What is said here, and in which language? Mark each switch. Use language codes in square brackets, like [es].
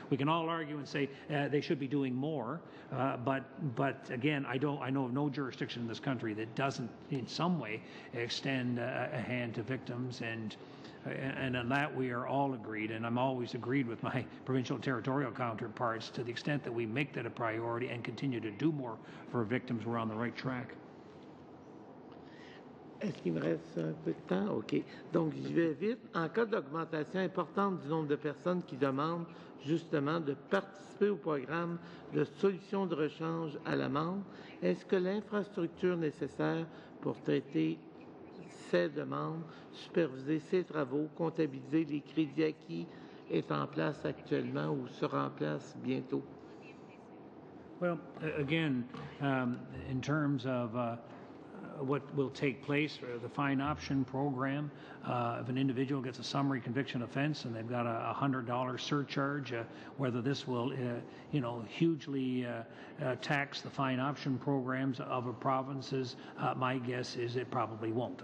[en] We can all argue and say they should be doing more, but again, I know of no jurisdiction in this country that doesn't in some way extend a hand to victims, and on that we are all agreed, and I'm always agreed with my provincial and territorial counterparts. To the extent that we make that a priority and continue to do more for victims, we're on the right track. [fr] Est-ce qu'il me reste un peu de temps? OK. Donc, j'y vais vite. En cas d'augmentation importante du nombre de personnes qui demandent justement de participer au programme de solutions de rechange à l'amende, est-ce que l'infrastructure nécessaire pour traiter ces demandes, superviser ces travaux, comptabiliser les crédits acquis est en place actuellement ou sera en place bientôt? [en] Well, again, in terms of what will take place for the fine option program. If an individual gets a summary conviction offense and they've got a $100 surcharge, whether this will, hugely tax the fine option programs of our provinces, my guess is it probably won't.